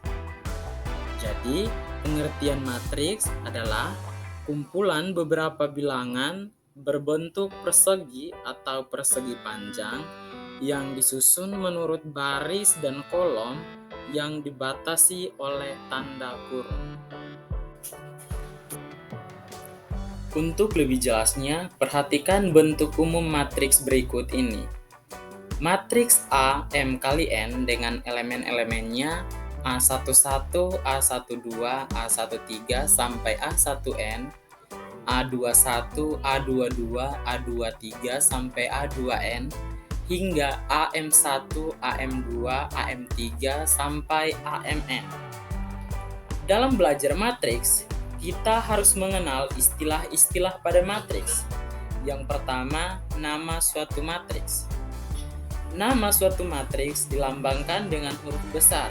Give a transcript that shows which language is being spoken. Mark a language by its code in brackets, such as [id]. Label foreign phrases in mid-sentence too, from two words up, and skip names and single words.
[id] Jadi, pengertian matriks adalah kumpulan beberapa bilangan berbentuk persegi atau persegi panjang yang disusun menurut baris dan kolom yang dibatasi oleh tanda kurung. Untuk lebih jelasnya, perhatikan bentuk umum matriks berikut ini. Matriks A M kali N dengan elemen-elemennya A11, A12, A13 sampai A1N, A21, A22, A23 sampai A2N, hingga AM1, AM2, AM3 sampai AMN. Dalam belajar matriks, kita harus mengenal istilah-istilah pada matriks. Yang pertama, nama suatu matriks. Nama suatu matriks dilambangkan dengan huruf besar.